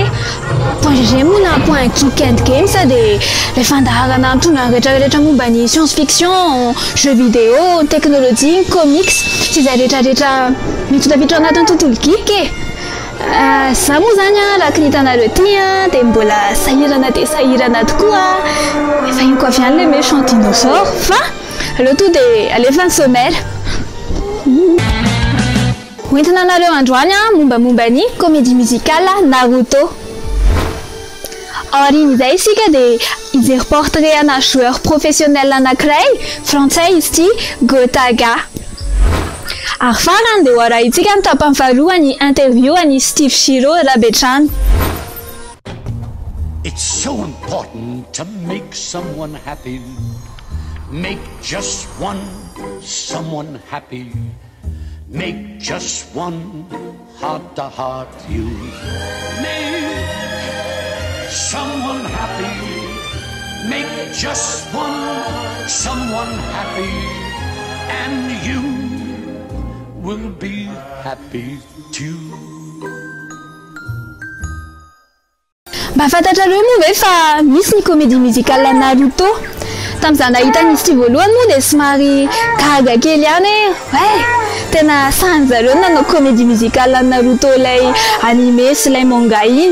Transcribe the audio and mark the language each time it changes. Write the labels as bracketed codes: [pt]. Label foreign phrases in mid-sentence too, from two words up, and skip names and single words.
[mg] Point GG mona point weekend games de le fandaharana tonga rehetrarehetra momba ny [fr] science fiction, jeux vidéo, technologie, comics, [mg] sy izay rehetrarehetra mitotapitra anatin'ny tontolo geek e. Za moa zany araka ny hitanareo ty de mbola sahirana tokoa. Efa iny koa avy any [fr] le méchant dinosaure [mg] fa aleo to de alefa ny sommaire. Hoentina anareo androany mombamomba ny [fr] comédie musicale [mg] Naruto. Aoriana izay isika de ijery portrait ana [fr] joueur professionnel [mg] anankiray frantsay izy ty Gotaga. Ary farany de hoarahintsika ny tapany faharoa ny interview any Steve Shiro Rabetrano. [en] It's so important to make someone happy. Make just one someone happy. Make just one heart-to-heart you. Make someone happy. Make just one someone happy. And you will be happy too. [mg] Fantatrareo moa ve fa misy ny [fr] comédie musicale [mg] Naruto? Tamin'izaho nahita nisy ty voalohany moa de somary gaga kely ihany hoe tena sany zareo nanao [fr] comédie musicale [mg] Naruto lay animé sy lay manga iny.